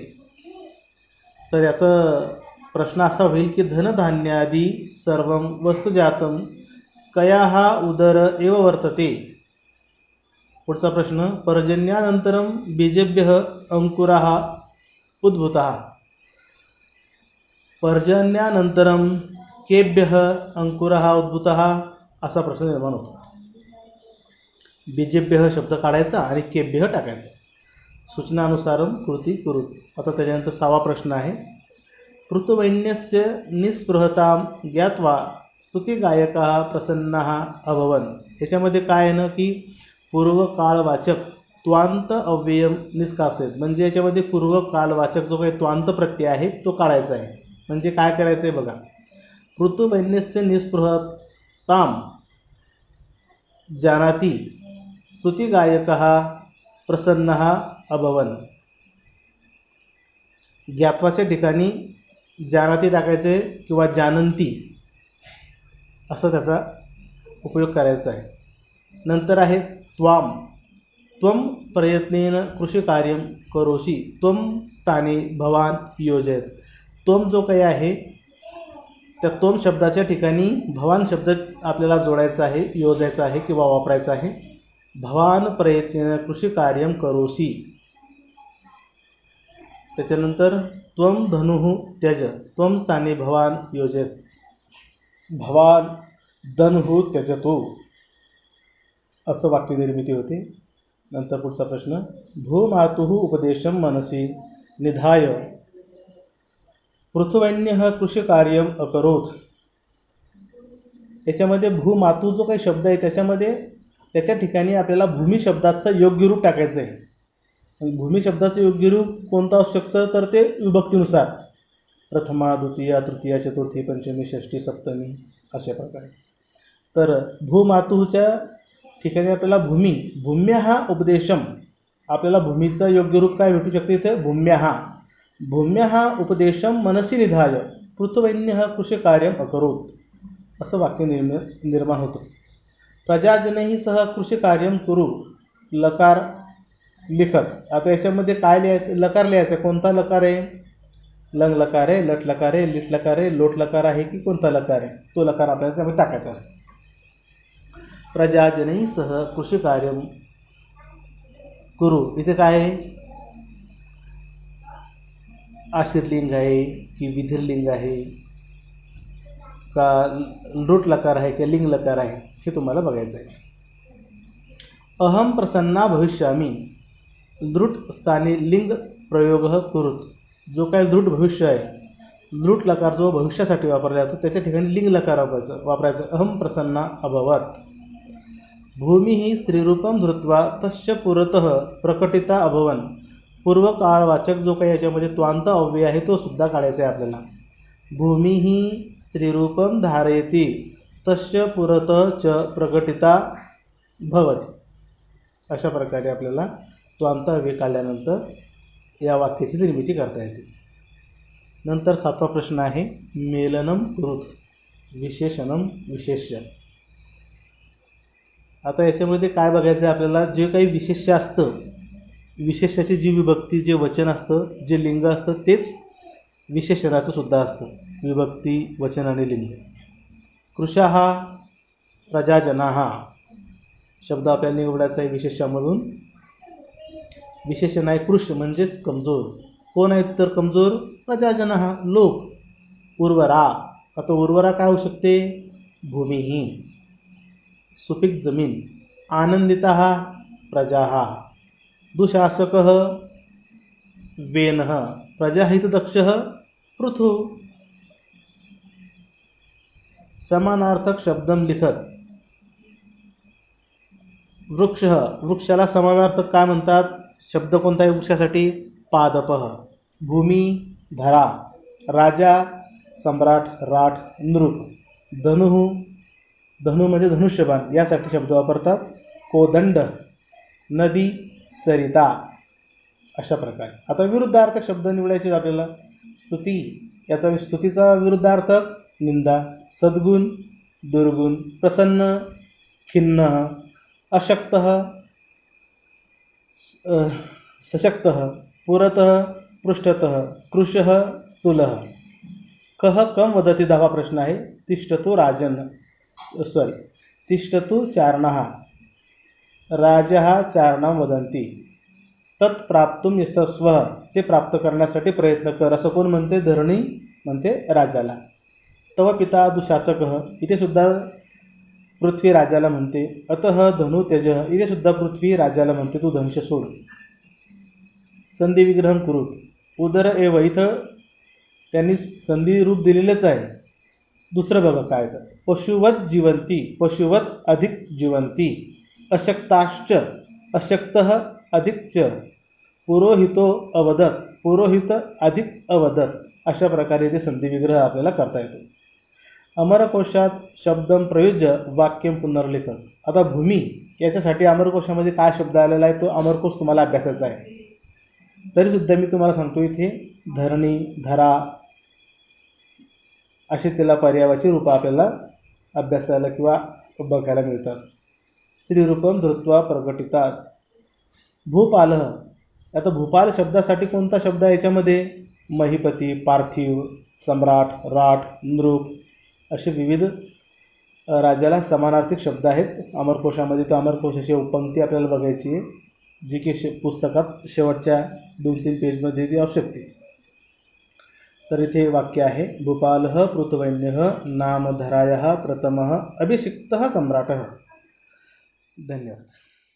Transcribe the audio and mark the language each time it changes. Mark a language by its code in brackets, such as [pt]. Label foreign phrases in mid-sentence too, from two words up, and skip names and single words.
[mr] तर याचा प्रश्न असा होईल की [sa] धनधान्यादी सर्वं वस्तुजातं कयाहा उदर एव वर्तते. [mr] पुढचा प्रश्न, [sa] पर्जन्यानंतरम बीजेभ्यः अंकुराः उद्भूताः. पर्जन्यानंतरम केभ्यः अंकुराः उद्भूताः [mr] असा प्रश्न निर्माण होतो. बीजेभ्यः शब्द काढायचा आणि केभ्यः टाकायचा. [sa] सूचनानुसारम कृती कुरुत. [mr] आता त्याच्यानंतर 6वा प्रश्न आहे, [sa] पृथुवैन्यस्य निस्पृहतां ज्ञात्वा स्तुतिगायकाः प्रसन्नाः अभवन्. [mr] याच्यामध्ये काय आहे ना, की [sa] पूर्वकाळवाचक त्वांत अव्ययम निष्कासित. [mr] म्हणजे याच्यामध्ये पूर्वकालवाचक जो काही त्वांत प्रत्यय आहे तो काढायचा आहे. म्हणजे काय करायचं आहे बघा, [sa] पृथुवैन्यस्य निस्पृहतां जानाति स्तुतिगायकः प्रसन्नः अभवन्. [mr] ज्ञात्वाच्या ठिकाणी जानाती टाकायचे किंवा जानंती असं त्याचा उपयोग करायचा आहे. नंतर आहे त्वाम. [sa] त्वम प्रयत्नेन कृषिकार्यं करोषि त्वम स्थाने भवान योजयत. [mr] त्वम जो काही आहे त्या त्वम शब्दाच्या ठिकाणी भवान शब्द आपल्याला जोडायचा आहे, योजायचा आहे किंवा वापरायचा आहे. [sa] भवान प्रयत्नेन कृषिकार्यं करोषि. त्याच्यानंतर त्वम धनुः त्यज त्वम स्थाने भवान योजयत. भवान धनुः त्यजतो [mr] असं वाक्यनिर्मिती होते. नंतर पुढचा प्रश्न, [sa] भूमातुः उपदेशं मनसि निधाय पृथुवैन्यः कृषिकार्यं अकरोत्. [mr] याच्यामध्ये भूमातू जो काही शब्द आहे त्याच्यामध्ये त्याच्या ठिकाणी आपल्याला भूमी शब्दाचं योग्य रूप टाकायचं आहे. भूमी शब्दाचं योग्य रूप कोणतं असू शकतं, तर ते विभक्तीनुसार प्रथमा, द्वितीया, तृतीया, चतुर्थी, पंचमी, षष्ठी, सप्तमी अशा प्रकारे. तर भूमातूच्या ठिकाणी आपल्याला [sa] भूम्यः उपदेशम, [mr] आपल्याला भूमीचं योग्य रूप काय भेटू शकते इथे, [sa] भूम्यः उपदेशम मनसि निधाय पृथुवैन्यः कृषिकार्यं अकरोत् [mr] असं वाक्य निर्माण होतं. [sa] प्रजाजनैः सह कृषिकार्यं कुरु लकार लिखत. [mr] आता याच्यामध्ये काय लिहायचं, लकार लिहायचं. कोणता लकार आहे, लंग लकार आहे, लट लकार आहे, लिट लकार आहे, लोट लकार आहे की कोणता लकार आहे, तो लकार आपल्याला त्यामध्ये टाकायचा असतो. [sa] प्रजाजनैः सह कृषिकार्यं कुरु, [mr] इथे काय आहे, आशीर्लिंग आहे की विधिर्लिंग आहे का लृट लकार आहे की लिंग लकार आहे हे तुम्हाला बघायचं आहे. [sa] अहम प्रसन्ना भविष्यामी लृट स्थानी लिंग प्रयोग कुरुत. [mr] जो काही लृट भविष्य आहे, लृट लकार जो भविष्यासाठी वापरला जातो त्याच्या ठिकाणी लिंग लकार वापरायचं. [sa] अहम प्रसन्ना अभवत. भूमी ही स्त्रीरूपम धृत्वा तस्य पुरतः प्रकटिता अभवन. [mr] पूर्वकाळवाचक जो काही याच्यामध्ये त्वांत अव्यय आहे तो सुद्धा काढायचा आहे आपल्याला. [sa] भूमी ही स्त्रीरूपम धारयति तस्य पुरतः च प्रकटिता भवति. [mr] अशा प्रकारे आपल्याला त्वांत अव्यय काढल्यानंतर या वाक्याची निर्मिती करता येते. नंतर 7वा प्रश्न आहे [sa] मेलनम कुरुत विशेषणम विशेष्य. [mr] आता याच्यामध्ये काय बघायचं आहे आपल्याला, जे काही विशेष्य असतं, विशेष्याची जी विभक्ती, जे वचन असतं, जे लिंग असतं तेच विशेषणाचं सुद्धा असतं. विभक्ती, वचन आणि लिंग. [sa] कृशाः प्रजाजनाः [mr] शब्द आपल्याला निवडायचा आहे विशेषणामधून. विशेषण आहे कृश म्हणजेच कमजोर. कोण आहेत तर कमजोर? प्रजाजनाः लोक. उर्वरा, आता उर्वरा काय होऊ शकते? भूमीही. सुपीक जमीन. [sa] आनंदिताः प्रजाः. दुःशासकः वेनः. प्रजाहितदक्षः पृथु. समानार्थक शब्दम लिखत. [mr] वृक्ष, वृक्षाला समानार्थक काय म्हणतात? शब्द कोणता आहे वृक्षासाठी? पादपः. भूमी धरा. राजा सम्राट राठ नृप. धनु, धनु म्हणजे धनुष्यबाण, यासाठी शब्द वापरतात. कोदंड. नदी सरिता. अशा प्रकारे. आता विरुद्धार्थक शब्द निवडायचे आपल्याला. स्तुती, याचा स्तुतीचा विरुद्धार्थक निंदा. सद्गुण दुर्गुण. प्रसन्न खिन्न. [sa] अशक्तः सशक्तः. पुरतः पृष्ठतः. कृशः स्थूलः. कः कम वदति [mr] 10वा प्रश्न आहे. [sa] तिष्ठतु राजन तिष्ठतु चारणः. राजः चारणं वदन्ति. तत् प्राप्तुं यस्तस्व. [mr] ते प्राप्त करण्यासाठी प्रयत्न कर, असं कोण म्हणते? धरणी म्हणते राजाला. [sa] तव पिता दुःशासकः, [mr] इथे सुद्धा पृथ्वी राजाला म्हणते. [sa] अतः धनु त्यज, [mr] इथे सुद्धा पृथ्वी राजाला म्हणते तू धनुष्य सोड. [sa] संधी विग्रहम कुरुत. उदर एव, [mr] इथं त्यांनी संधी रूप दिलेलंच आहे. दुसरं बघा काय तर. [sa] पशुवत जीवंती, पशुवत अधिक जीवंती. अशक्ताश्च, अशक्तः अधिक च. पुरोहितो अवदत, पुरोहित अधिक अवदत. [mr] अशा प्रकारे ते संधी विग्रह आपल्याला करता येतो. [sa] अमरकोशात शब्दम प्रयुज्य वाक्यम पुनर्लिखन. [mr] आता भूमी याच्यासाठी अमरकोशामध्ये काय शब्द आलेला आहे तो अमरकोश तुम्हाला अभ्यासाचा आहे. तरीसुद्धा मी तुम्हाला सांगतो इथे धरणी, धरा असे त्याला पर्यायाची रूपं आपल्याला अभ्यासायला किंवा बघायला मिळतात. [sa] स्त्रीरूपम धृत्वा प्रकटितात. भूपालः, [mr] आता भूपाल शब्दासाठी कोणता शब्द आहे याच्यामध्ये? महिपती, पार्थिव, सम्राट, राठ, नृप असे विविध राजाला समानार्थक शब्द आहेत अमरकोशामध्ये. तो अमरकोशाची पंक्ती आपल्याला बघायची आहे, जी की पुस्तकात शेवटच्या 2-3 पेजमध्ये ती असू शकते. तर इथे वाक्य आहे [sa] भूपालः पृथुवैन्यः नामधरायः प्रथमः अभिषिक्तः सम्राटः. [mr] धन्यवाद.